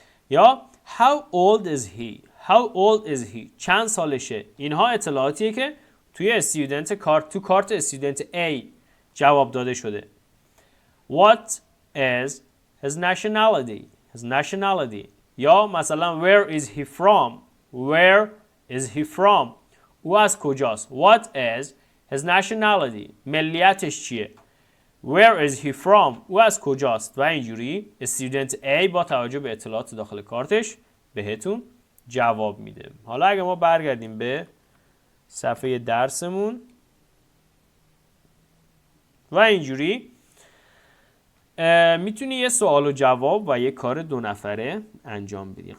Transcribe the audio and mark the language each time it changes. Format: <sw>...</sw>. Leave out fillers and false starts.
<fa>یا</fa> <en>how old is he. How old is he.</en> <fa>چند سالشه. اینها اطلاعاتیه که توی استودنت تو کارت استودنت A جواب داده شده.</fa> <en>What is his nationality. His nationality.</en> <fa>یا مثلا</fa> <en>where is he from. Where is he from.</en> <fa>او از کجاست.</fa> <en>What is his nationality.</en> <fa>ملیتش چیه.</fa> <en>Where is he from.</en> <fa>او از کجاست. و اینجوری استودنت A با توجه به اطلاعات داخل کارتش بهتون جواب میده. حالا اگه ما برگردیم به صفحه درسمون و اینجوری میتونی یه سوال و جواب و یه کار 2 نفره انجام بدی.</fa>